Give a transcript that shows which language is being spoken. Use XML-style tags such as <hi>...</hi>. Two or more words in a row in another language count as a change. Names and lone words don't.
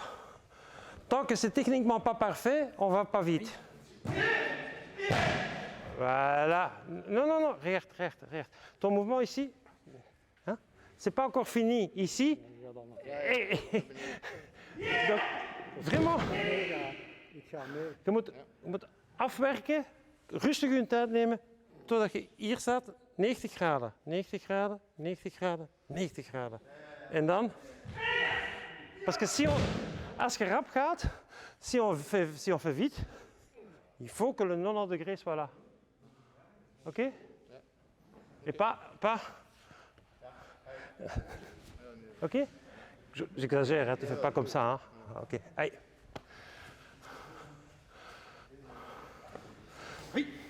<fr>Tant que c'est techniquement pas parfait, on va pas vite. Voilà. Non, regarde. Ton mouvement ici, hein? C'est pas encore fini. Ici. Donc, vraiment.</fr> <nl>Je moet afwerken, rustig je tijd nemen, totdat je hier staat, 90 graden, 90 graden, 90 graden, 90 graden. En dan?</nl> <fr>Parce que</fr> <nl>als je rap gaat,</nl> <fr>si on fait vite, il faut que le 90 degrés soit là. Ok? Et pas... Ok? J'exagère, hein, tu ne fais pas comme ça. Hein? Ok, allez. Oui.</fr>